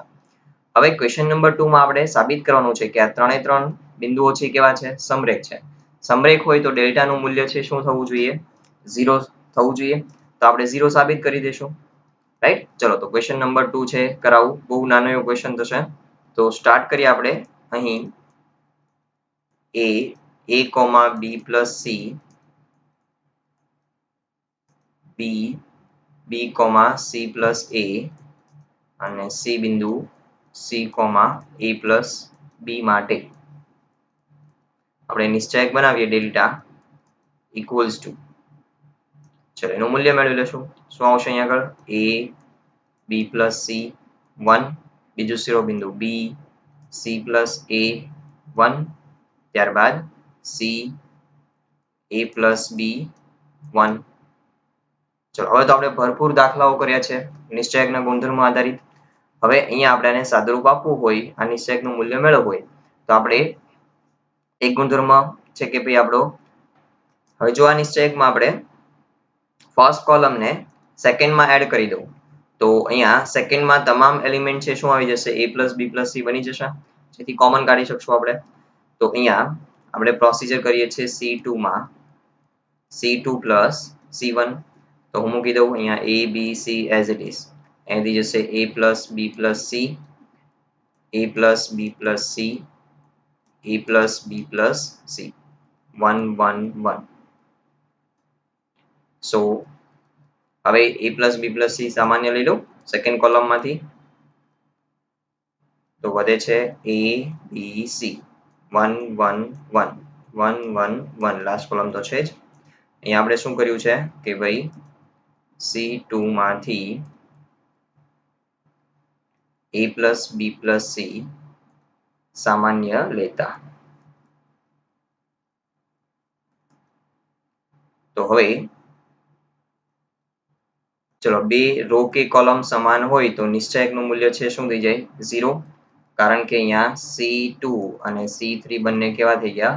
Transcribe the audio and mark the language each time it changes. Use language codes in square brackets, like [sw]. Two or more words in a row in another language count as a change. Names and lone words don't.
[gu] હવે [en] question number [gu] 2 માં આપણે સાબિત કરવાનું છે કે આ ત્રણે ત્રણ બિંદુઓ છે કેવા છે? સમરેખ છે. સમરેખ હોય તો ડેલ્ટાનું મૂલ્ય છે શું થવું જોઈએ? 0 થવું જોઈએ. તો આપણે 0 સાબિત કરી દઈશું. રાઈટ? ચલો તો [en] question number [gu] 2 છે કરાવું. બહુ નાનો એવો ક્વેશ્ચન થશે. તો સ્ટાર્ટ કરીએ આપણે અહીં a, [en] b plus c, [gu] b, [en] c plus a [gu] અને c બિંદુ c, [en] a plus b [gu] માટે આપણે નિશ્ચાયક બનાવીએ ડેલ્ટા [en] equals to, [gu] ચલો એનું મૂલ્ય મેળવી લેશું. શું આવશે અહીંયા આગળ? a, [en] b plus c [gu] 1, બીજું શિરોબિંદુ b, [en] c plus a [gu] 1, ત્યારબાદ c, [en] a plus b [gu] 1. ચલો હવે તો આપણે ભરપૂર દાખલાઓ કર્યા છે નિશ્ચાયકના ગુણધર્મો આધારિત. હવે અહીંયા આપણે આને સાદુરૂપ આપવું હોય, આ નિશ્ચાયકનું મૂલ્ય મેળવવું હોય તો આપણે એક ગુણધર્મ છે કે ભાઈ આપણો, હવે જો આ નિશ્ચાયકમાં આપણે [en] first columnને [gu] સેકન્ડમાં એડ કરી દઉં તો અહીંયા સેકન્ડમાં તમામ એલિમેન્ટ છે શું આવી જશે? [en] a plus b plus c [gu] બની જશે, જેથી કોમન કાઢી શકશું આપણે. તો અહીંયા આપણે પ્રોસિજર કરીએ છીએ C2 માં [en] C2 plus C1, [gu] તો હું મૂકી દઉં અહીંયા a b c [en] as it is. [gu] અહીંથી જશે [en] a plus b plus c, a plus b plus c, a plus b plus c [gu] 1 1 1. સો હવે [en] a plus b plus c [gu] સામાન્ય લઈ લઉં [en] second columnમાંથી, [gu] તો વધે છે a b c 1 1 1 1 1 1, [en] last column [gu] તો છે જ. અહીંયા આપણે શું કર્યું છે કે ભાઈ C2 માંથી [en] a plus b plus c [gu] સામાન્ય લેતા. તો હવે ચલો બે રો કે કોલમ સમાન હોય તો નિશ્ચાયકનું મૂલ્ય છે શું થઈ જાય? 0, કારણ કે અહીંયા C2 અને C3 બંને કેવા થઈ ગયા?